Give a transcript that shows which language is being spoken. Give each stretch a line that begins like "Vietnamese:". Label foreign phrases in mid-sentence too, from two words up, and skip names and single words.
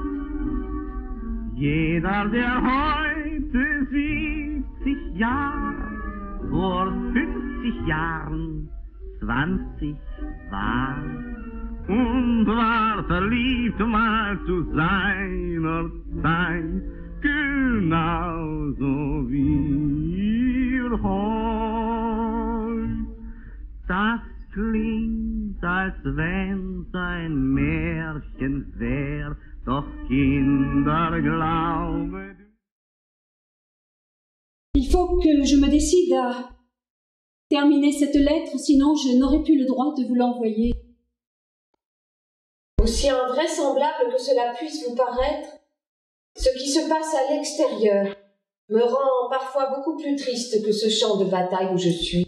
German: Jeder, der heute 70 Jahre, vor 50 Jahren 20 war, und war verliebt mal zu seiner Zeit, genauso wie ihr heut. Das klingt, als wenn's ein Märchen wär, doch Kinder, glaube.
French: Il faut que je me décide à terminer cette lettre, sinon je n'aurai plus le droit de vous l'envoyer. Aussi invraisemblable que cela puisse vous paraître, ce qui se passe à l'extérieur me rend parfois beaucoup plus triste que ce champ de bataille où je suis.